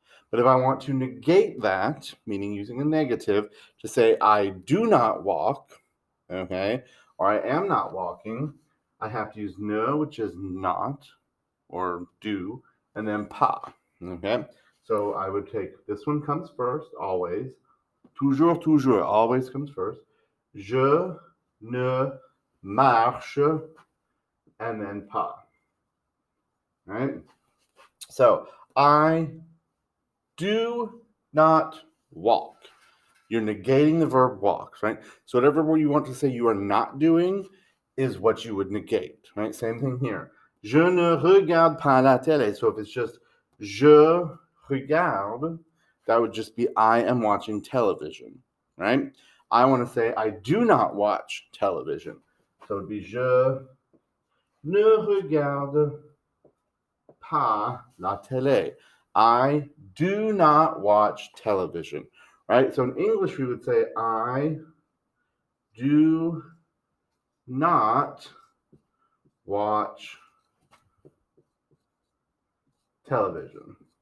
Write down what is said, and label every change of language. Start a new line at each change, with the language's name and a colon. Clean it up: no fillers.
English: But if I want to negate that, meaning using a negative, to say I do not walk, okay, or I am not walking, I have to use ne, which is not or do, and then pas. Okay, so I would take this one comes first, always.
French: Toujours, toujours,
English: always comes first.
French: Je ne marche,
English: and then
French: pas.
English: Right? So I do not walk. You're negating the verb walks, right? So whatever you want to say you are not doing is what you would negate, right? Same thing here.
French: Je ne regarde pas la télé.
English: So if it's just
French: je regarde,
English: that would just be I am watching television, right? I want to say I do not watch television. So it would be
French: je ne regarde pas la télé.
English: I do not watch television, right? So in English, we would say I do not watch television.